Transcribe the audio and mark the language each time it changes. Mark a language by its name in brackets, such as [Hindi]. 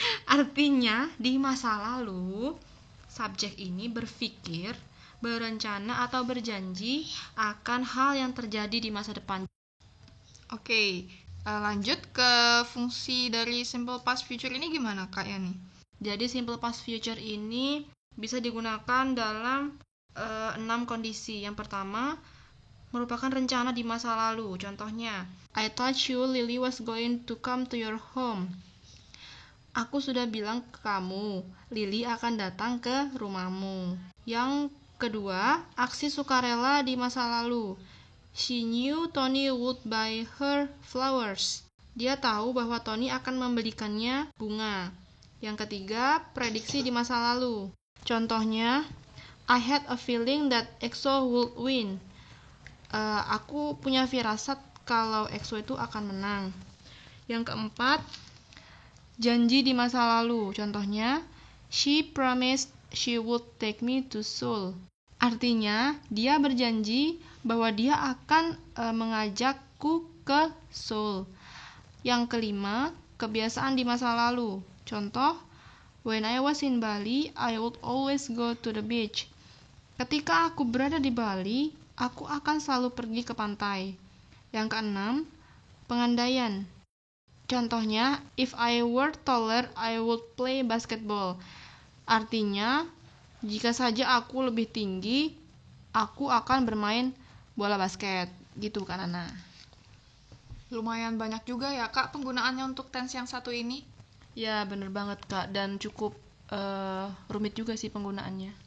[Indonesian] Artinya, di masa lalu, subjek ini berpikir, berencana atau berjanji akan hal yang terjadi di masa depan. Oke, lanjut ke fungsi dari simple past future ini gimana Kak Yani? Jadi simple past future ini bisa digunakan dalam 6 kondisi. Yang pertama, merupakan rencana di masa lalu. Contohnya, [English] I told you Lily was going to come to your home. [Indonesian] Aku sudah bilang ke kamu, Lily akan datang ke rumahmu. Yang kedua, aksi sukarela di masa lalu. [English] She knew Tony would buy her flowers. [Indonesian] Dia tahu bahwa Tony akan membelikannya bunga. Yang ketiga, prediksi di masa lalu. Contohnya, [English] I had a feeling that EXO would win. [Indonesian] Aku punya firasat kalau EXO itu akan menang. Yang keempat, janji di masa lalu. Contohnya, [English] she promised she would take me to Seoul. [Indonesian] Artinya, dia berjanji bahwa dia akan mengajakku ke Seoul. Yang kelima, kebiasaan di masa lalu. Contoh, [English] when I was in Bali, I would always go to the beach. [Indonesian] Ketika aku berada di Bali, aku akan selalu pergi ke pantai. Yang keenam, pengandaian. Contohnya, [English] if I were taller, I would play basketball. [Indonesian] Artinya, jika saja aku lebih tinggi, aku akan bermain bola basket. Gitu kan, Ana? Lumayan banyak juga ya Kak penggunaannya untuk tense yang satu ini. Ya, bener banget Kak, dan cukup rumit juga sih penggunaannya.